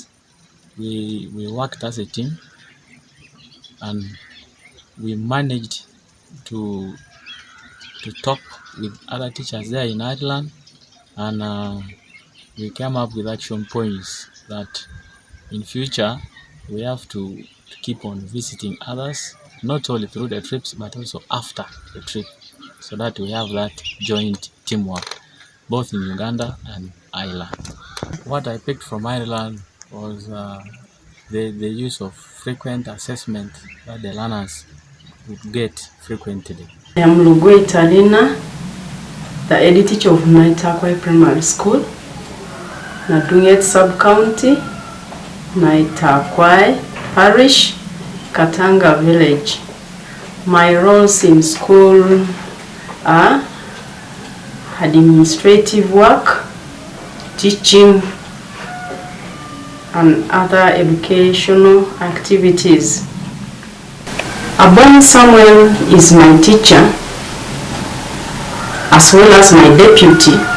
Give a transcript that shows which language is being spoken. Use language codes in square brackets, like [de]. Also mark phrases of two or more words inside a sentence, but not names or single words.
[en] We worked as a team, and we managed to talk with other teachers there in Ireland, and we came up with action points that in future we have to keep on visiting others, not only through the trips but also after the trip, so that we have that joint teamwork both in Uganda and Ireland. What I picked from Ireland was the use of frequent assessment that the learners would get frequently. I am Lugwe Talina, the head teacher of Naitakwai Primary School, Nadunget Sub-County, Naitakwai Parish, Katanga Village. My roles in school are administrative work, teaching, and other educational activities. Abong Samuel is my teacher, as well as my deputy.